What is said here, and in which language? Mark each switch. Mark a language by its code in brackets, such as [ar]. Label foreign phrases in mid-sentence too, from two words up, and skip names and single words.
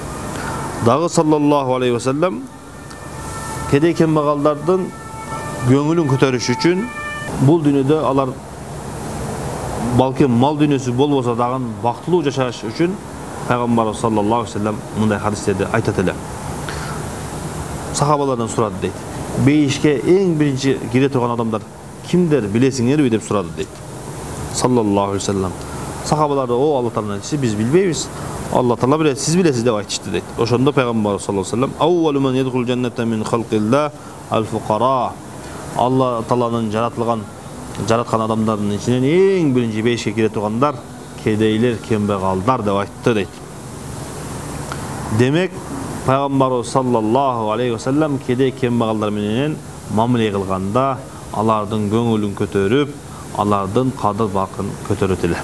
[ky] Дагы [ar] صلى الله عليه وسلم [ky] кедей кембагалдардын көңүлүн көтөрүш үчүн бул дүйнөдө алар балким мал дүйнөсү болбосо дагы бактылуу жашаш үчүн Пайгамбарыбыз [ar] صلى الله عليه وسلم [ky] мындай хадистерди айтат эле. Сахабалардан сурады дейт: "Бейишке эң биринчи кире турган адамдар кимдер билесиңерби?" деп сурады дейт. [ar] صلى الله عليه وسلم. [ky] Сахабалар: "О Алла Тааланын элчиси, биз билбейбиз. Алла Таала билет, сиз билесиз" деп айтышты дейт. Ошондо Пайгамбар [ar] صلى الله عليه وسلم: "أول من يدخل الجنة من خلق الله الفقراء." [ky] Алла Тааланын жараткан адамдардын ичинен эң биринчи бейишке кире тургандар кедейлер, кембагалдар деп айтты дейт. Демек, Пайгамбар [ar] صلى الله عليه وسلم [ky] кедей кембагалдар менен мамиле кылганда алардын көңүлүн көтөрүп, алардын кадыр бакын көтөрөт эле.